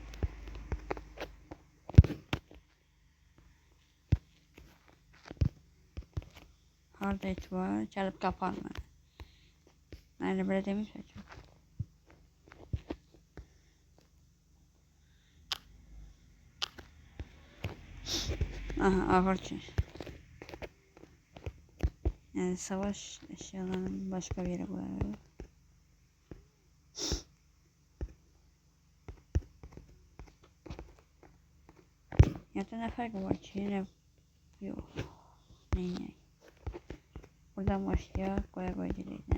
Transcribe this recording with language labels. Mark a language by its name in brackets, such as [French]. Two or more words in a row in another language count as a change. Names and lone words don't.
[Azerbaijani] Harda et var? Gəlib qapar mənə. Mən elə belə demişəm ki. Aha, ağır ki. [Turkish] Yani savaş eşyalarını başka bir yere koyuyoruz. Ya da ne farkı var ki? Yine yok. Ne? Buradan başlıyor. Koya direkt.